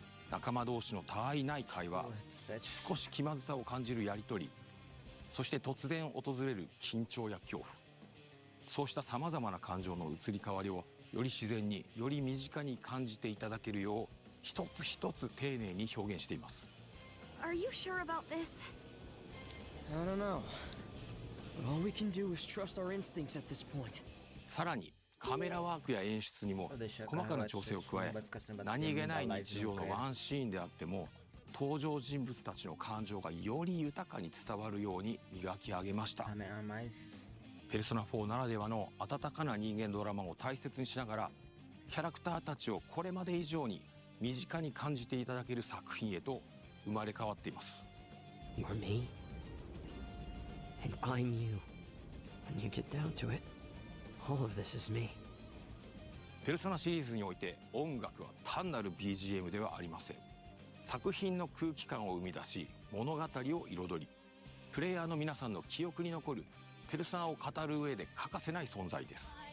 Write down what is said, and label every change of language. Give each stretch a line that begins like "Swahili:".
Japanese: 仲間同士のたわいない会話、少し気まずさを感じるやり取り、そして突然訪れる緊張や恐怖、そうしたさまざまな感情の移り変わりをより自然に、より身近に感じていただけるよう、一つ一つ丁寧に表現しています。
English: Are you sure about this? I don't know. But all we can do is trust our instincts at this point.
Japanese: さらにカメラワークや演出にも細かな調整を加え、何気ない日常のワンシーンであっても登場人物たちの感情がより豊かに伝わるように磨き上げました。ペルソナ4ならではの温かな人間ドラマを大切にしながら、キャラクターたちをこれまで以上に身近に感じていただける作品へと生まれ変わっています。
English: You're me, and I'm you. When you get down to it, all of this is me.
Japanese: ペルソナシリーズにおいて音楽は単なる BGM ではありません。作品の空気感を生み出し、物語を彩り、プレイヤーの皆さんの記憶に残るペルソナを語る上で欠かせない存在です。